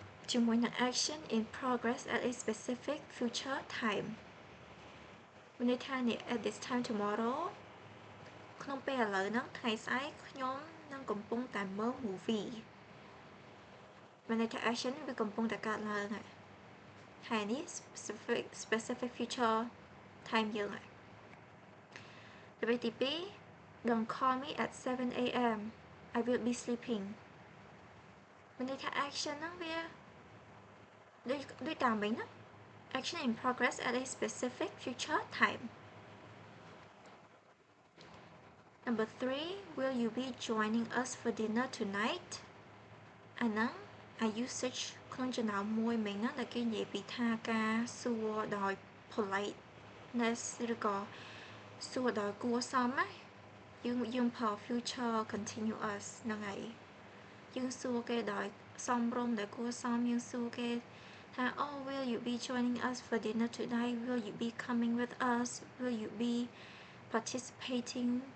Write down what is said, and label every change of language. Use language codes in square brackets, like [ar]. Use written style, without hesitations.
[km] ជាមួយនឹង [en] action in progress at a specific future time [km] មានន័យថានេះ [en] at this time tomorrow [km] ក្នុងពេលឥឡូវហ្នឹងថ្ងៃស្អែកខ្ញុំនឹងកំពុងតែមើល movie មានន័យថា action វាកំពុងតែកើតឡើងហើយថ្ងៃនេះ [en] specific future time [km] យើងហើយល្បិចទី2 [en] Don't call me at 7 a.m. I will be sleeping [km] មានន័យថា action ហ្នឹងវាដូចតាមវិញណា [en] action in progress at a specific future time. Number 3 Will you be joining us for dinner tonight [km] អាហ្នឹង I usage ក្នុងចំណោមមួយមិញហ្នឹងដែលគេនិយាយពីថាការសួរដោយ politeness ឬក៏សួរដោយគួរសមណាយើងប្រើ future continuous ហ្នឹងហើយយើងសួរគេដោយសមរម្យដោយគួរសមយើងសួរគេថា [en] Oh will you be joining us for dinner tonight will you be coming with us will you be participating